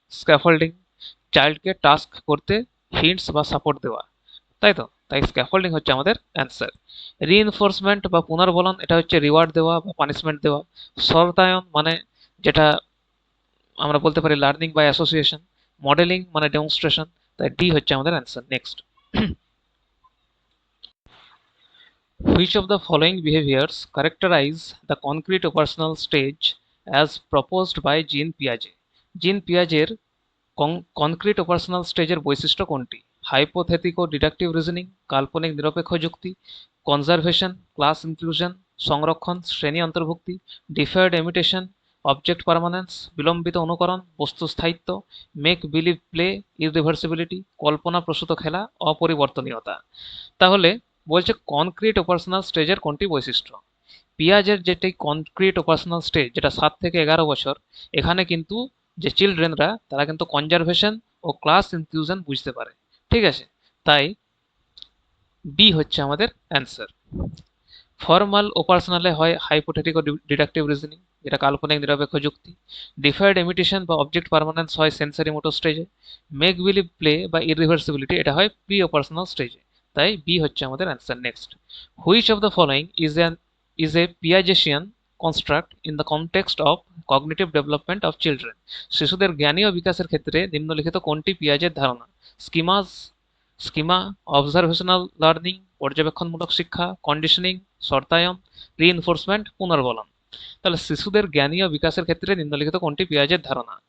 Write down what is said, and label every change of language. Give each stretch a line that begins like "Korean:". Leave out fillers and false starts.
Bangla: Scaffolding, চাইল্ডকে task করতে hints বা support দেওয়া, তাই তো, তাই স্ক্যাফোল্ডিং হচ্ছে আমাদের অ্যান্সার। রিইনফোর্সমেন্ট বা পুনর্বলন, এটা হচ্ছে রিওয়ার্ড দেওয়া বা পানিশমেন্ট দেওয়া। শর্তায়ন মানে যেটা আমরা বলতে পারি লার্নিং বাই অ্যাসোসিয়েশন। মডেলিং মানে ডেমনস্ট্রেশন। তাই ডি হচ্ছে আমাদের answer.
English: Next, which of the following behaviors characterize the concrete personal stage as proposed by Jean Piaget?
Bangla: জিন পিয়াজের কনক্রিট অপারেশনাল স্টেজের বৈশিষ্ট্য কোনটি? হাইপোথেটিকো ডিডাকটিভ রিজনিং, কাল্পনিক নিরপেক্ষ যুক্তি, কনজারভেশন, ক্লাস ইনক্লুশন, সংরক্ষণ, শ্রেণী অন্তর্ভুক্তি, ডিফার্ড ইমিটেশন, অবজেক্ট পার্মানেন্স, বিলম্বিত অনুকরণ, বস্তু স্থায়িত্ব, মেক বিলিভ প্লে, ইররিভার্সিবিলিটি, কল্পনা প্রসূত খেলা, অপরিবর্তনীয়তা। তাহলে বলছে কনক্রিট অপারেশনাল স্টেজের কোনটি বৈশিষ্ট্য? পিয়াজের যেটি কনক্রিট অপারেশনাল স্টেজ, যেটা 7 থেকে 11 বছর, এখানে কিন্তু যে চিলড্রেনরা, তারা কিন্তু কনজারভেশন ও ক্লাস ইনক্লুশন বুঝতে পারে, ঠিক আছে। তাই বি হচ্ছে আমাদের অ্যান্সার। ফর্মাল অপারেশনালে হয় হাইপোথেটিক ও ডিডাকটিভ রিজনিং, যেটা কাল্পনিক নিরপেক্ষ যুক্তি। ডিফার্ড ইমিটেশন বা অবজেক্ট পার্মানেন্স হয় সেন্সারি মোটর স্টেজে। মেক বিলিভ প্লে বা ইররিভার্সিবিলিটি, এটা হয় প্রি অপারেশনাল স্টেজে। তাই বি হচ্ছে আমাদের answer.
English: Next, which of the following is a Piagetian construct in the context of cognitive development of children?
Bangla: শিশুদের জ্ঞানী ও বিকাশের ক্ষেত্রে নিম্নলিখিত কোনটি পিয়াজের ধারণা? স্কিমা, অবজারভেশনাল লার্নিং, পর্যবেক্ষণমূলক শিক্ষা, কন্ডিশনিং, শর্তায়ন, রিইনফোর্সমেন্ট, পুনর্বলন। তাহলে শিশুদের জ্ঞানী ও বিকাশের ক্ষেত্রে নিম্নলিখিত কোনটি পিয়াজের ধারণা?